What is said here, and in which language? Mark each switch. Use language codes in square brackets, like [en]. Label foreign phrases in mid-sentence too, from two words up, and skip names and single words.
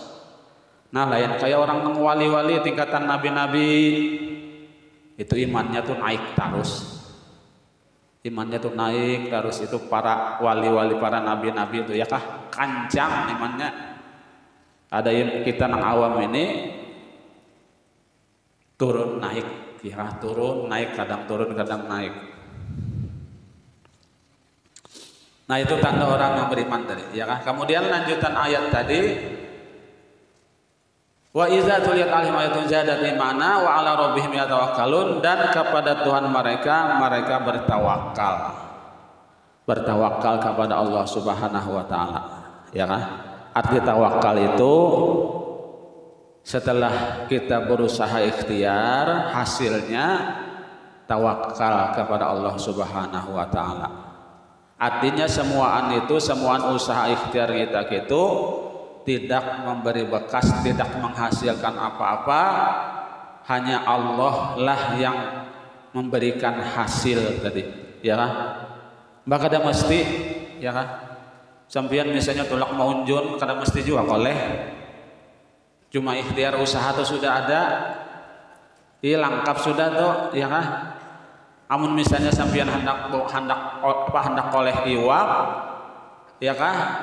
[bjn] Nah lain kayak orang nang wali-wali tingkatan nabi-nabi, itu imannya tuh naik terus, imannya tuh naik terus. Itu para wali-wali, para nabi-nabi itu ya kah, kancang imannya. Ada yang kita nang awam ini turun naik ya, turun naik, kadang turun kadang naik. [id] Nah itu tanda orang yang beriman tadi ya kan. Kemudian lanjutan ayat tadi, [ar] وإذا تليت عليهم آيات زادت إيمانا وعلى ربهم يتوكلون, [id] dan kepada Tuhan mereka bertawakal. Bertawakal kepada Allah [ar] سبحانه وتعالى [id] ya kan. Arti tawakal itu setelah kita berusaha ikhtiar, hasilnya tawakal kepada Allah [ar] سبحانه وتعالى. [id] Artinya semuaan usaha ikhtiar kita itu tidak memberi bekas, tidak menghasilkan apa-apa. Hanya Allah lah yang memberikan hasil tadi, ya kan? Maka ada mesti, ya kan? [bjn] Sampian misalnya tolak maunjun, kada mesti juga oleh. [id] Cuma ikhtiar usaha itu sudah ada, lengkap sudah tuh, ya kan? [bjn] Amun misalnya sampian hendak oleh iwak, ya kan?